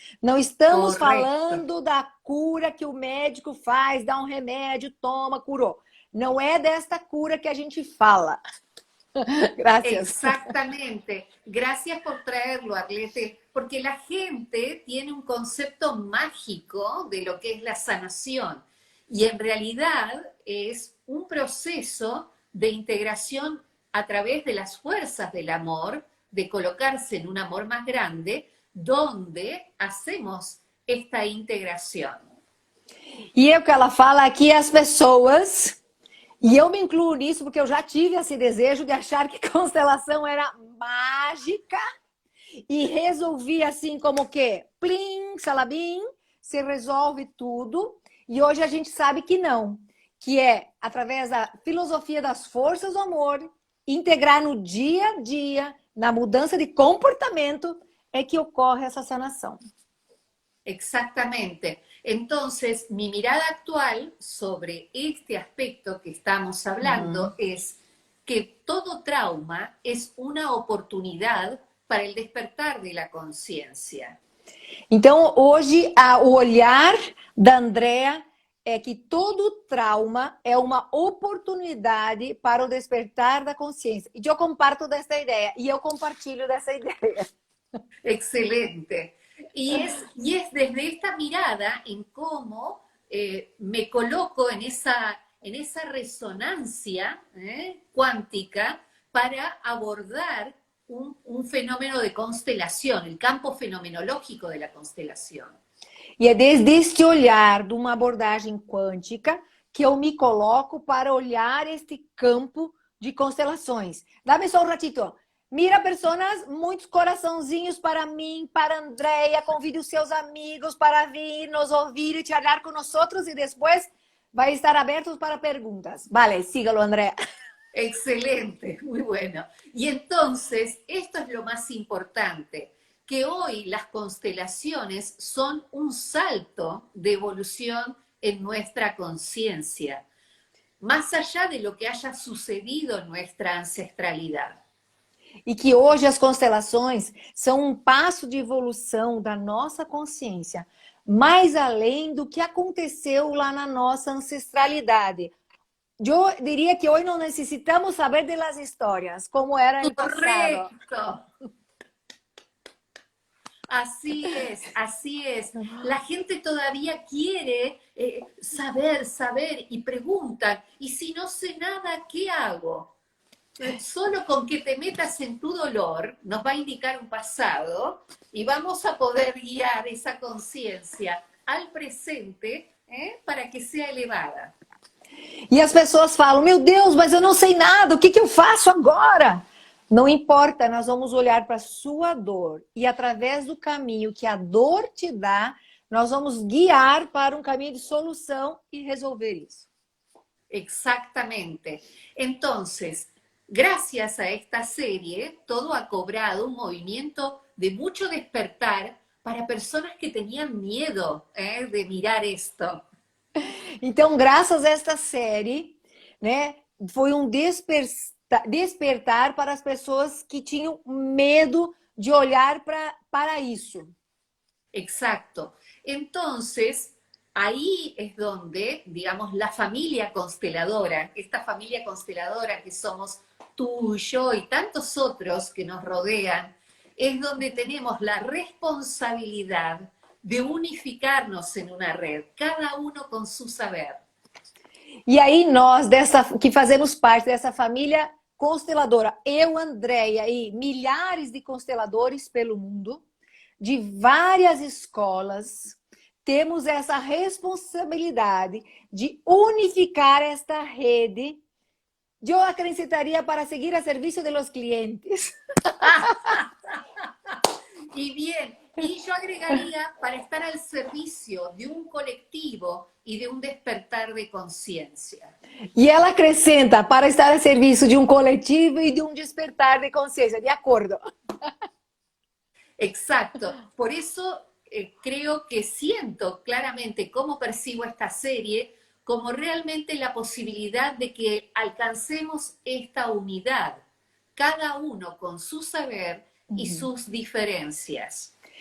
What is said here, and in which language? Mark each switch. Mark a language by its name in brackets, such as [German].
[Portuguese] Não estamos [Spanish] Correcto. [Portuguese] falando da cura que o médico faz, dá um remédio, toma, curou. Não é desta cura que a gente fala. [Spanish] Gracias. Exactamente. Gracias por traerlo, Arlete, porque la gente tiene un concepto mágico de lo que es la sanación y en realidad es un proceso de integración a través de las fuerzas del amor, de colocarse en un amor más grande, donde hacemos esta integración. [Portuguese] E é o que ela fala aqui, as pessoas, e eu me incluo nisso porque eu já tive esse desejo de achar que constelação era mágica e resolvi assim como que, plim, salabim, se resolve tudo. E hoje a gente sabe que não, que é através da filosofia das forças do amor, integrar no dia a dia, na mudança de comportamento, é que ocorre essa sanação. [Spanish] Exactamente. Entonces, mi mirada actual sobre este aspecto que estamos hablando es que todo trauma es una oportunidad para el despertar de la conciencia. [Portuguese] Então, hoje, o olhar da Andrea é que todo trauma é uma oportunidade para o despertar da consciência. E eu comparto dessa ideia, e eu compartilho dessa ideia. [Spanish] Excelente. Y es desde esta mirada en cómo me coloco en esa resonancia cuántica para abordar un fenómeno de constelación, el campo fenomenológico de la constelación. [Portuguese] E é desde este olhar de uma abordagem quântica que eu me coloco para olhar este campo de constelações. Dá-me só um ratito. [Spanish] Mira, personas, [Portuguese] muitos coraçãozinhos para mim, para Andrea. Convide os seus amigos para vir nos ouvir e charlar com nós e depois vai estar abertos para perguntas. [Spanish] Vale, sígalo, Andrea. Excelente, muy bueno. Y entonces, esto es lo más importante, que hoy las constelaciones son un salto de evolución en nuestra conciencia, más allá de lo que haya sucedido en nuestra ancestralidad. [Portuguese] E que hoje as constelações são um passo de evolução da nossa consciência, mais além do que aconteceu lá na nossa ancestralidade. Eu diria que hoje não necessitamos saber das histórias, como era no passado. [Spanish] Correcto. Así es, así es. La gente todavía quiere saber y preguntan, ¿y si no sé nada, qué hago? Solo con que te metas en tu dolor nos va a indicar un pasado y vamos a poder guiar esa conciencia al presente para que sea elevada. [Portuguese] E as pessoas falam, meu Deus, mas eu não sei nada, o que eu faço agora? Não importa, nós vamos olhar para a sua dor e através do caminho que a dor te dá, nós vamos guiar para um caminho de solução e resolver isso. [Spanish] Exactamente. Entonces, gracias a esta serie, todo ha cobrado un movimiento de mucho despertar para personas que tenían miedo de mirar esto. [Portuguese] Então, graças a esta série, né, foi um despertar para as pessoas que tinham medo de olhar para isso. [Spanish] Exacto. Entonces, ahí es donde, digamos, la familia consteladora, esta familia consteladora que somos tú y yo y tantos otros que nos rodean, es donde tenemos la responsabilidad de unificarnos en una red, cada uno con su saber. [Portuguese] E aí nós, que fazemos parte dessa família consteladora, eu, Andréia e milhares de consteladores pelo mundo, de várias escolas, temos essa responsabilidade de unificar esta rede. Eu acrescentaria para seguir a serviço [Spanish] de los clientes. Y bien, y yo agregaría para estar al servicio de un colectivo y de un despertar de conciencia. [Portuguese] E ela acrescenta para estar a serviço de um coletivo e de um despertar de consciência. De acordo. [Spanish] Exacto. Por eso creo que siento claramente cómo percibo esta serie como realmente la posibilidad de que alcancemos esta unidad, cada uno con su saber y sus diferencias.